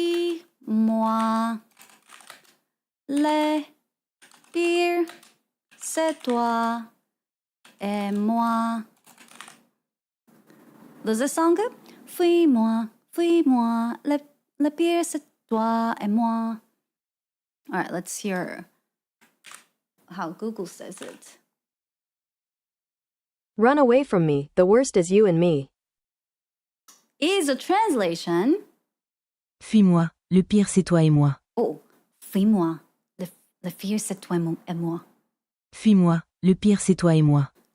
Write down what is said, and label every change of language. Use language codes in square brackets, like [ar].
[fr] Fuis-moi, le pire c'est toi et moi. [en] Does this sound good? [fr] Fuis-moi, le pire c'est toi et moi. [en] All right, let's hear how Google says it. Run away from me, the worst is you and me. is a translation. [fr] Fuis-moi, le pire c'est toi et moi. Oh, fuis-moi. Le pire c'est toi et moi. Fuis-moi, le pire c'est toi et moi.